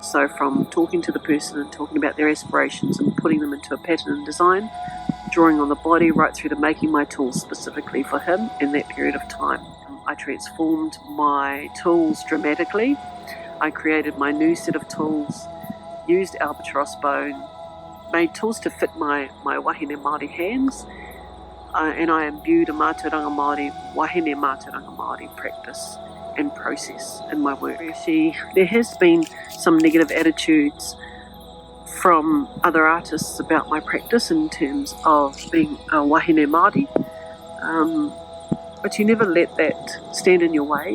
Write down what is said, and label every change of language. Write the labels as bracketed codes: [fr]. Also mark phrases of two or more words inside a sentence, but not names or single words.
[en] So from talking to the person and talking about their aspirations and putting them into a pattern and design, drawing on the body, right through to making my tools specifically for him in that period of time. I transformed my tools dramatically. I created my new set of tools, used albatross bone, made tools to fit my [mi] wahine Māori [en] hands, and I imbued a [mi] mātauranga Māori, wahine mātauranga Māori [en] practice and process in my work. There has been some negative attitudes from other artists about my practice in terms of being a [mi] wahine Māori, [en] but you never let that stand in your way.